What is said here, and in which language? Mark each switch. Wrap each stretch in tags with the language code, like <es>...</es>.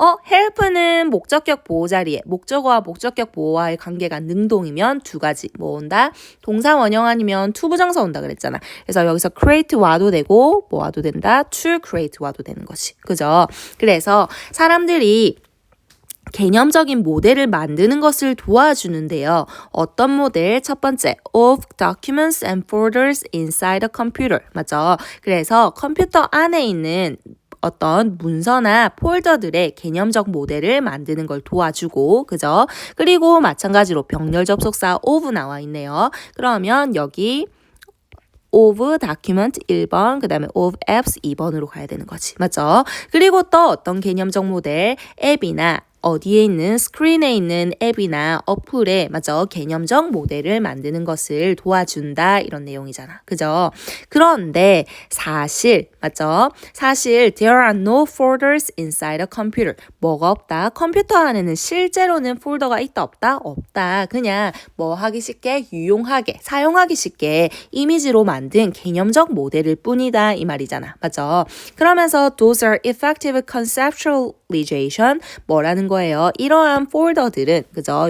<ko>help는 목적격 보호 자리에 목적어와 목적격 보호와의 관계가 능동이면 두 가지 뭐 온다? 동사 원형 아니면 투부정사 온다 그랬잖아. 그래서 여기서 create 와도 되고 뭐 와도 된다. to create 와도 되는 거지. 그죠? 그래서 사람들이 개념적인 모델을 만드는 것을 도와주는데요. 어떤 모델?</ko> <en>첫 번째, of documents and folders inside a computer.</en> <ko>맞죠? 그래서 컴퓨터 안에 있는 어떤 문서나 폴더들의 개념적 모델을 만드는 걸 도와주고, 그죠? 그리고 마찬가지로 병렬 접속사 of 나와 있네요. 그러면 여기 of document 1번, 그 다음에 of apps 2번으로 가야 되는 거지. 맞죠? 그리고 또 어떤 개념적 모델, 앱이나 어디에 있는 스크린에 있는 앱이나 어플에 맞죠? 개념적 모델을 만드는 것을 도와준다 이런 내용이잖아. 그죠? 그런데 사실 맞죠?</ko> <en>사실 there are no folders inside a computer.</en> <ko>뭐가 없다? 컴퓨터 안에는 실제로는 폴더가 있다 없다? 없다. 그냥 뭐 하기 쉽게 유용하게 사용하기 쉽게 이미지로 만든 개념적 모델일 뿐이다 이 말이잖아. 맞죠? 그러면서</ko> <en>those are effective conceptual</en> <ko>conceptualization 뭐라는 거예요? 이러한 폴더들은 그죠?</ko>